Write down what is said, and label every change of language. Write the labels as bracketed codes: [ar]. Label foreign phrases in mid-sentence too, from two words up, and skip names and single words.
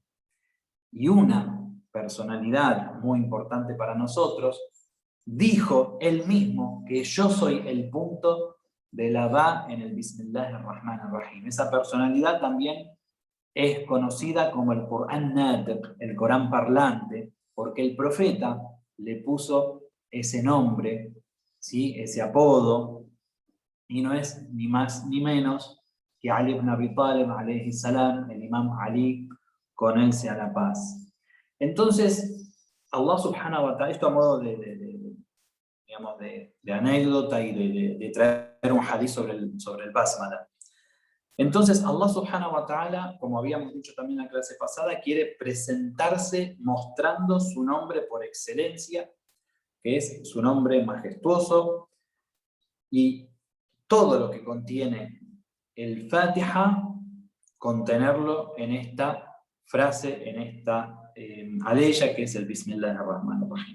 [es] Y una personalidad muy importante para nosotros dijo él mismo que yo soy el punto de la Ba en el [ar] بسم الله الرحمن الرحيم. [es] Esa personalidad también es conocida como el Corán Natiq, el Corán parlante, porque el profeta le puso ese nombre, ¿sí? Ese apodo, y no es ni más ni menos que Ali ibn Abi Talib, [ar] عليه السلام, [es] el Imam Ali, con él sea la paz. Entonces, [ar] الله سبحانه وتعالى, [es] esto a modo digamos, de anécdota y de traer un hadith sobre el Basmala. Entonces, [ar] الله سبحانه وتعالى, [es] como habíamos dicho también en la clase pasada, quiere presentarse mostrando su nombre por excelencia, que es su nombre majestuoso, y todo lo que contiene el Fatiha, contenerlo en esta frase, en esta aleya, que es el [ar] بسم الله الرحمن الرحيم.